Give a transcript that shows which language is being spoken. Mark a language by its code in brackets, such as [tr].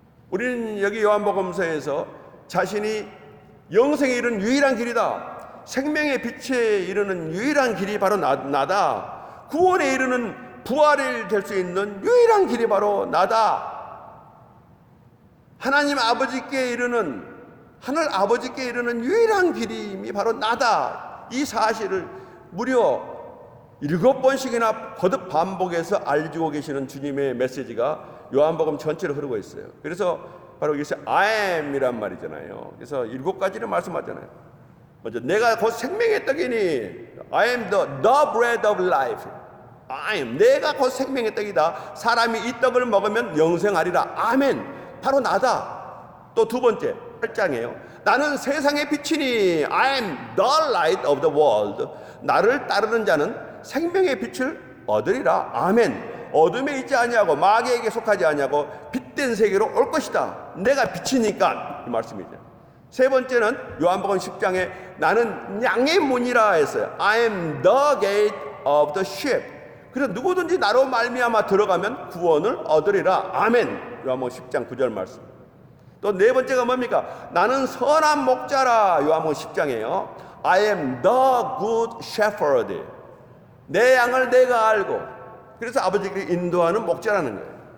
[ko] 우리는 여기 요한복음서에서 자신이 영생에 이르는 유일한 길이다, 생명의 빛에 이르는 유일한 길이 바로 나다, 구원에 이르는 부활이 될 수 있는 유일한 길이 바로 나다, 하나님 아버지께 이르는, 하늘 아버지께 이르는 유일한 길임이 바로 나다, 이 사실을 무려 7번씩이나 거듭 반복해서 알려주고 계시는 주님의 메시지가 요한복음 전체로 흐르고 있어요. 그래서 바로 여기서 I am이란 말이잖아요. 그래서 7가지를 말씀하잖아요. 먼저 내가 곧 생명의 떡이니 [en] I am the bread of life. [ko] I am, 내가 곧 생명의 떡이다. 사람이 이 떡을 먹으면 영생하리라. 아멘. 바로 나다. 또 두 번째, 8장이에요. 나는 세상의 빛이니 [en] I am the light of the world. [ko] 나를 따르는 자는 생명의 빛을 얻으리라. 아멘. 어둠에 있지 아니하고 마귀에게 속하지 아니하고 빛된 세계로 올 것이다. 내가 빛이니까 이 말씀이죠. 세 번째는 요한복음 10장에 나는 양의 문이라 했어요. [en] I am the gate of the sheep. [ko] 그래서 누구든지 나로 말미암아 들어가면 구원을 얻으리라. 아멘. 요한복음 10장 9절 말씀. 또 네 번째가 뭡니까? 나는 선한 목자라. 요한복음 10장이에요. [en] I am the good shepherd. [ko] 내 양을 내가 알고, 그래서 아버지께 인도하는 목자라는 거예요.